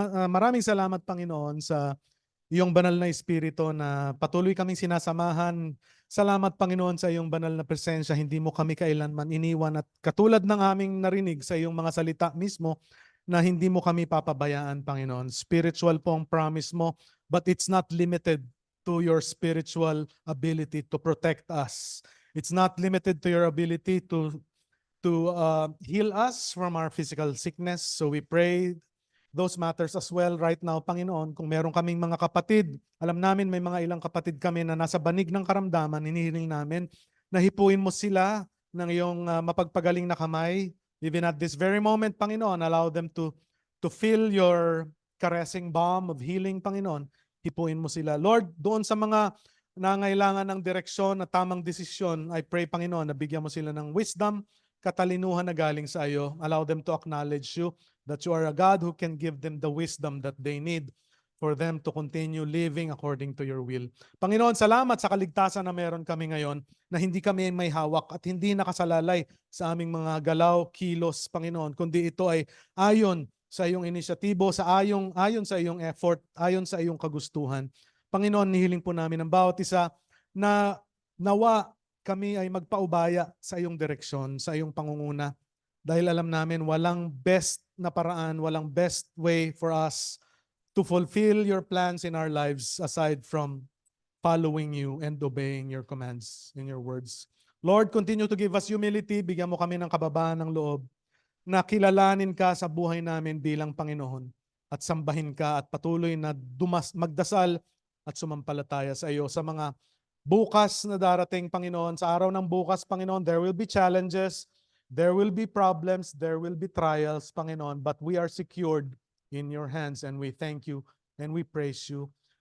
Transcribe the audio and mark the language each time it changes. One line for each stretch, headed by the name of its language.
Filipino: Maraming salamat, Panginoon, sa iyong banal na espiritu na patuloy kaming sinasamahan. Salamat, Panginoon, sa iyong banal na presensya. Hindi mo kami kailanman iniwan at katulad ng aming narinig sa iyong mga salita mismo na hindi mo kami papabayaan, Panginoon. Spiritual po ang promise mo,
English: but it's not limited to your spiritual ability to protect us. It's not limited to your ability to heal us from our physical sickness. So we pray those matters as well right now, Panginoon.
Filipino: Kung meron kaming mga kapatid, alam namin may mga ilang kapatid kami na nasa banig ng karamdaman, hinihiling namin na hipuin mo sila ng iyong mapagpagaling na kamay.
English: Even at this very moment, Panginoon, allow them to feel your caressing balm of healing, Panginoon.
Filipino: Hipuin mo sila.
English: Lord,
Filipino: doon sa mga nangailangan ng direksyon at tamang desisyon,
English: I pray, Panginoon,
Filipino: na bigyan mo sila ng
English: wisdom,
Filipino: katalinuhan na galing sa iyo.
English: Allow them to acknowledge you, that you are a God who can give them the wisdom that they need for them to continue living according to your will.
Filipino: Panginoon, salamat sa kaligtasan na meron kami ngayon na hindi kami may hawak at hindi nakasalalay sa aming mga galaw, kilos, Panginoon, kundi ito ay ayon sa iyong inisyatibo, ayon sa iyong effort, ayon sa iyong kagustuhan. Panginoon, nihiling po namin ang bawat isa na nawa kami ay magpaubaya sa iyong direksyon, sa iyong pangunguna. Dahil alam namin walang best na paraan,
English: walang best way for us to fulfill your plans in our lives aside from following you and obeying your commands and your words. Lord, continue to give us humility.
Filipino: Bigyan mo kami ng kababaan ng loob na kilalanin ka sa buhay namin bilang Panginoon at sambahin ka at patuloy na magdasal at sumampalataya sa iyo sa mga bukas na darating, Panginoon. Sa araw ng bukas, Panginoon,
English: there will be challenges, there will be problems, there will be trials, Panginoon, but we are secured in your hands and we thank you and we praise you.